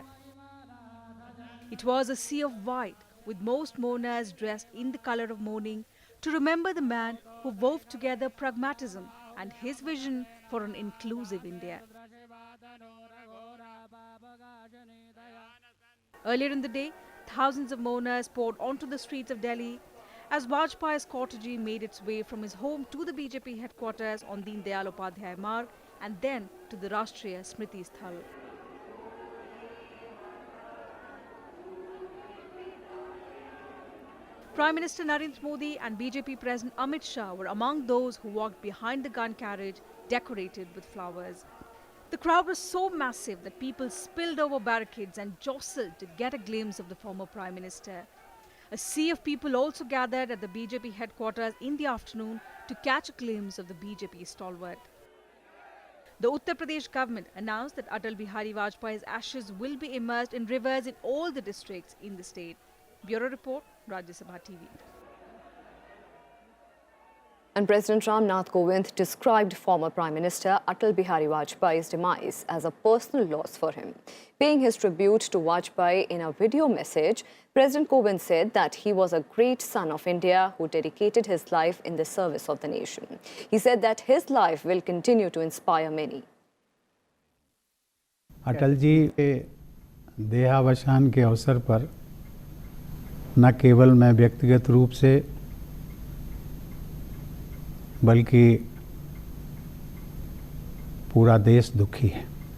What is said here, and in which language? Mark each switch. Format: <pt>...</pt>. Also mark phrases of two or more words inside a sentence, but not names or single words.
<en>It was a sea of white, with most mourners dressed in the colour of mourning to remember the man who wove together pragmatism and his vision for an inclusive India. Earlier in the day, thousands of mourners poured onto the streets of Delhi as Vajpayee's cortege made its way from his home to the BJP headquarters on Deen Dayal Upadhyay Marg and then to the Rashtriya Smriti Sthal. Prime Minister Narendra Modi and BJP President Amit Shah were among those who walked behind the gun carriage decorated with flowers. The crowd was so massive that people spilled over barricades and jostled to get a glimpse of the former Prime Minister. A sea of people also gathered at the BJP headquarters in the afternoon to catch a glimpse of the BJP stalwart. The Uttar Pradesh government announced that Atal Bihari Vajpayee's ashes will be immersed in rivers in all the districts in the state. Bureau Report, Rajya Sabha TV. And President Ram Nath Kovind described former Prime Minister Atal Bihari Vajpayee's demise as a personal loss for him. Paying his tribute to Vajpayee in a video message, President Kovind said that he was a great son of India who dedicated his life in the service of the nation. He said that his life will continue to inspire many.</en> <hi>अटल जी के देहावसान के अवसर पर न केवल मैं व्यक्तिगत रूप से बल्कि पूरा देश दुखी है।</hi>